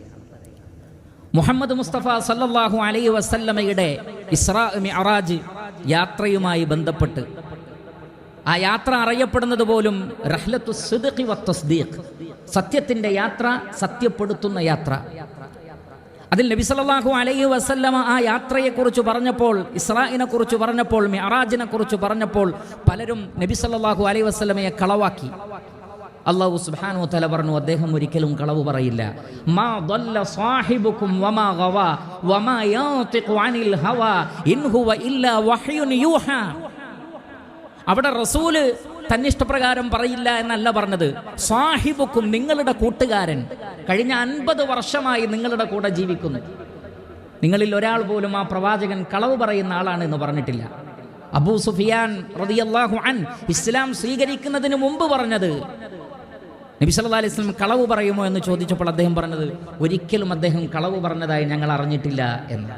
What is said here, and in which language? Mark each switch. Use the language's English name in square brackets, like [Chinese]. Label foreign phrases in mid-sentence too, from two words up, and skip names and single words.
[Malayalam] മുഹമ്മദ് മുസ്തഫ [Arabic] صلى الله عليه وسلم [Malayalam] ഇസ്രാ മിഅറാജ് യാത്രയുമായി ബന്ധപ്പെട്ട് ആ യാത്ര അറിയപ്പെടുന്നത് പോലും [Arabic] رحلة صدق وتصديق, [Malayalam] സത്യത്തിന്റെ യാത്ര, സത്യപ്പെടുത്തുന്ന യാത്ര. അതിൽ നബി [Arabic] صلى الله عليه وسلم [Malayalam] ആ യാത്രയെക്കുറിച്ച് പറഞ്ഞപ്പോൾ, ഇസ്രാഇനെ കുറിച്ച് പറഞ്ഞപ്പോൾ, മിഅറാജിനെ കുറിച്ച് പറഞ്ഞപ്പോൾ പലരും നബി [Arabic] صلى الله عليه وسلم [Malayalam] കളവാക്കി. [Arabic] الله سبحانه وتعالى [Malayalam] പറഞ്ഞു, അദ്ദേഹം ഒരിക്കലും കളവ് പറയില്ല. [Arabic] മാ ضل صاحبكم وما غوى وما ينطق عن الهوى إن هو إلا وحي يوحى. [Malayalam] അവിടെ റസൂല് തന്നിഷ്ടപ്രകാരം പറയില്ല എന്നല്ല പറഞ്ഞത്. സാഹിബുക്കും, നിങ്ങളുടെ കൂട്ടുകാരൻ കഴിഞ്ഞ 50 വർഷമായി നിങ്ങളുടെ കൂടെ ജീവിക്കുന്നു. നിങ്ങളിൽ ഒരാൾ പോലും ആ പ്രവാചകൻ കളവ് പറയുന്ന ആളാണ് എന്ന് പറഞ്ഞിട്ടില്ല. അബൂ സുഫിയാൻ [Arabic] رضي الله عنه [Malayalam] ഇസ്ലാം സ്വീകരിക്കുന്നതിന് മുമ്പ് പറഞ്ഞത്, നബി [Arabic] صلى الله عليه وسلم [Malayalam] കളവ് പറയുമോ എന്ന് ചോദിച്ചപ്പോൾ അദ്ദേഹം പറഞ്ഞത്, ഒരിക്കലും അദ്ദേഹം കളവ് പറഞ്ഞതായി ഞങ്ങൾ അറിഞ്ഞിട്ടില്ല എന്ന്.